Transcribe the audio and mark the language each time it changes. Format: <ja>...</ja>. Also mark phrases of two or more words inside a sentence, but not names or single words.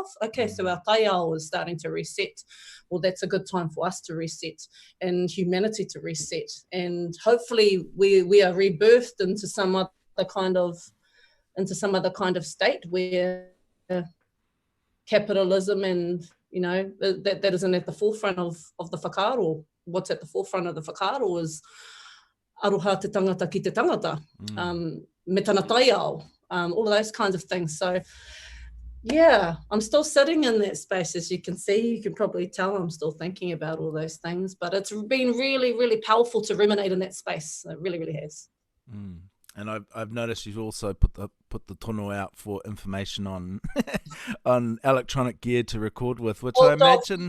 <en>Okay, so our taiao is starting to reset. Well, that's a good time for us to reset and humanity to reset. And hopefully we are rebirthed into some other kind of state where capitalism and, that isn't at the forefront of the whakaaro. What's at the forefront of the whakaaro is</en> <mi>aroha te tangata ki te tangata, me tana taiao,</mi> <en>all of those kinds of things. So, I'm still sitting in that space, as you can see. You can probably tell I'm still thinking about all those things, but it's been really, really powerful to ruminate in that space. It really, really has. And I've noticed you've also put the tono out for information on on electronic gear to record with, which I imagine</en>